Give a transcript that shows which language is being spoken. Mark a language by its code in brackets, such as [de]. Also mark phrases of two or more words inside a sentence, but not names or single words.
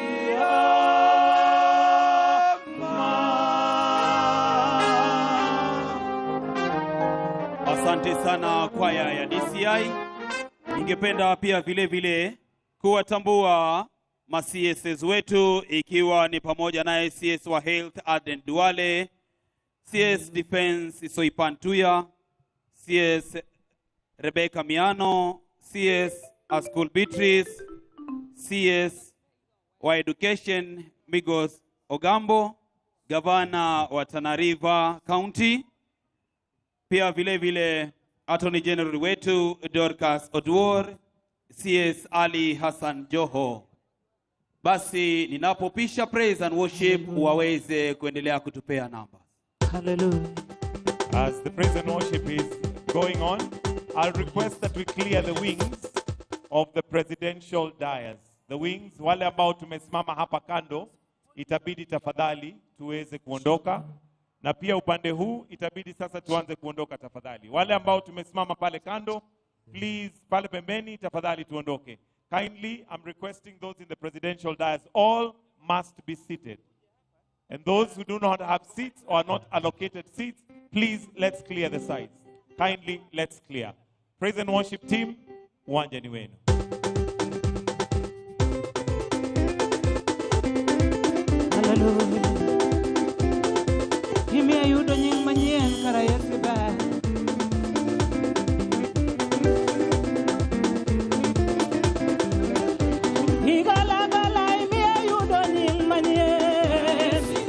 [sw] Asante sana kwaya ya DCI. Ningependa pia vile vile kuwatambua ma-CSs wetu, ikiwa ni pamoja naye CS wa Health Aden Duale, CS Defense Soipantuya, CS Rebecca Miano, CS Askul Beatrice, CS wa Education Migos Ogambo, Gavana wa Tana River County, pia vile vile [en] Attorney General [sw] wetu Dorcas Oduor, CS Ali Hassan Joho. Basi ninapopisha [en] praise and worship [sw] waweze kuendelea kutupea namba. Hallelujah. [en] As the praise and worship is going on, I'll request that we clear the wings of the presidential dais. The wings, [sw] wale ambao tumesimama hapa kando, itabidi tafadhali tuweze kuondoka. Na pia upande huu itabidi sasa tuanze kuondoka tafadhali. Wale ambao tumesimama pale kando, please pale pembeni tafadhali tuondoke. [en] Kindly, I'm requesting those in the presidential dais, all must be seated. And those who do not have seats or are not allocated seats, please let's clear the sides. Kindly, let's clear. Praise and worship team, [sw] uwanja ni wenu. Hallelujah. [luo] Kimi ayudo nying manyien kara Yesu ber. Igala imi ayudo nying manyien.